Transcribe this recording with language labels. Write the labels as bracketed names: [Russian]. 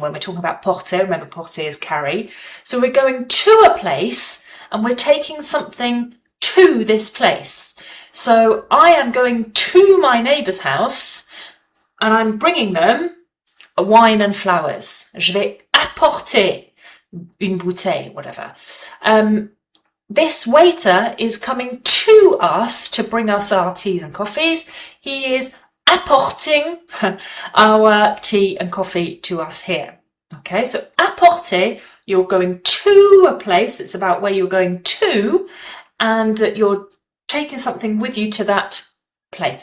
[English] When we're talking about porter, remember porter is carry. So we're going to a place and we're taking something to this place. So I am going to my neighbour's house and I'm bringing them wine and flowers. [French] Je vais apporter une bouteille, whatever. [English] This waiter is coming to us to bring us our teas and coffees. He is apporting our tea and coffee to us here. Okay, so apporter, you're going to a place. It's about where you're going to, and that you're taking something with you to that place.